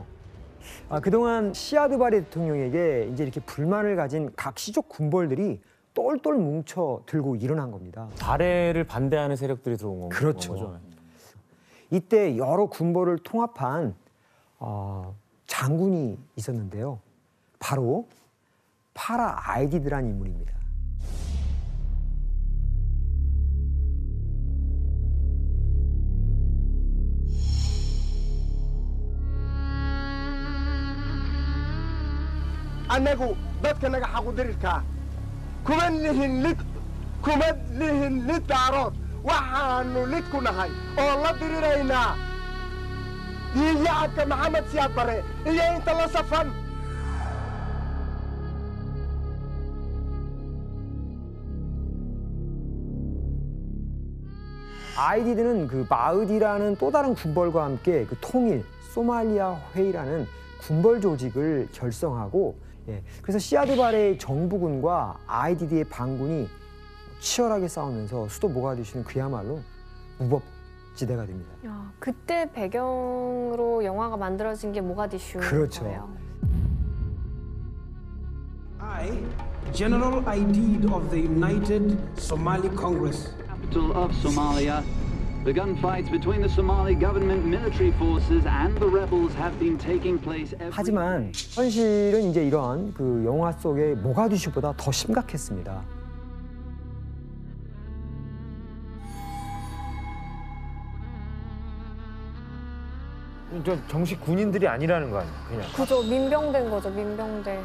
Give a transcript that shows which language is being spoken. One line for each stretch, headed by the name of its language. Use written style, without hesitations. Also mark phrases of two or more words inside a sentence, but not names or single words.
Korean: 그동안 시아드 바레 대통령에게 이제 이렇게 불만을 가진 각 시족 군벌들이 똘똘 뭉쳐 들고 일어난 겁니다. 바레를 반대하는 세력들이 들어온 건가요? 그렇죠. 이때 여러 군벌을 통합한 장군이 있었는데요. 바로 파라 아이디드라는 인물입니다.
Somali: annagu dadka naga xaqudirirka kuma lihin lid daarood waxaanu lid ku nahay oo la diriraynaa diiyacadka maxamed siyaad bare iyo inta la safan.
Korean: 아이디드는 그 마으디라는 또 다른 군벌과 함께 그 통일 소말리아 회의라는 군벌 조직을 결성하고, 그래서 시아드 바레의 정부군과 아이디드의 반군이 치열하게 싸우면서 수도 모가디슈는 그야말로 무법지대가 됩니다. 그때 배경으로 영화가 만들어진 게 모가디슈. 그렇죠. 거예요.
English: I, General Aidid of the United Somali Congress. Capital of Somalia. The gunfights between the Somali government military forces and the rebels have been taking place every
Korean: 하지만 현실은 이제 이런 그 영화 속의 모가디슈보다 더 심각했습니다. 정식 군인들이 아니라는 거 아니에요? 그냥. 그죠, 민병대인 거죠, 민병대.